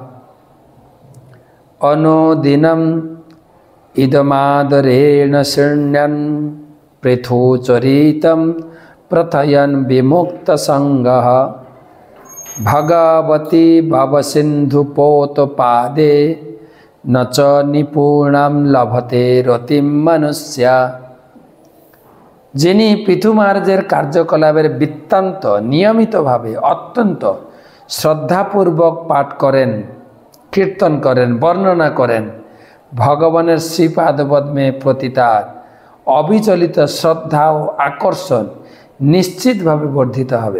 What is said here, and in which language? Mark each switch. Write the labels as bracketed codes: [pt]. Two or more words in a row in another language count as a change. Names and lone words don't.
[sa] অনুদিনম ইদমাদরেণ শৃণ্যন পৃথুচরিতম প্রথয়ন বিমুক্ত সঙ্গঃ ভগবতি ভবসিন্ধুপোতপাদে ন চ নিপুণাম লভতে রতিম মনুষ্যা। [bn] যিনি পৃথু মহারাজের কার্যকলাপের বৃত্তান্ত নিয়মিতভাবে অত্যন্ত শ্রদ্ধাপূর্বক পাঠ করেন, কীর্তন করেন, বর্ণনা করেন, ভগবানের শ্রীপাদপদ্মে প্রতি তার অবিচলিত শ্রদ্ধা ও আকর্ষণ নিশ্চিতভাবে বর্ধিত হবে।